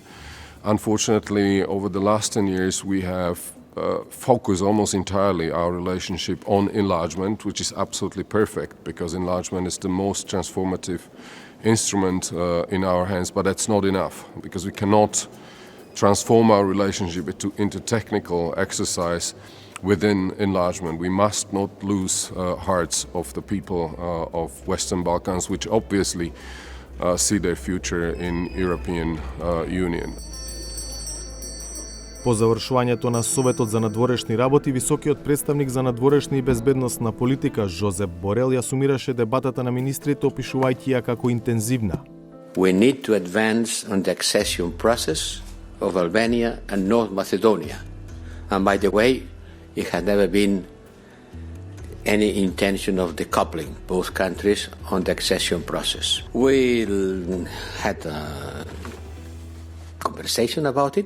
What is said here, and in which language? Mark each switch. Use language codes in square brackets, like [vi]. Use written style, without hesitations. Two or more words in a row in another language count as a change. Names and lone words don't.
[en] Unfortunately, over the last 10 years, we have focused almost entirely our relationship on enlargement, which is absolutely perfect because enlargement is the most transformative instrument in our hands, but that's not enough because we cannot transform our relationship into technical exercise within enlargement. We must not lose hearts of the people of Western Balkans, which obviously see their future in European Union. [mk] По завршувањето на Советот за надворешни работи, високиот представник за надворешна и безбедносна политика Жозеп Борел ја сумираше дебатата на министрите, опишувајќи ја како интензивна. [en] We need to advance on the accession process of Albania and North Macedonia. And by the way, it had never been any intention of decoupling both countries on the accession process. We had a conversation about it.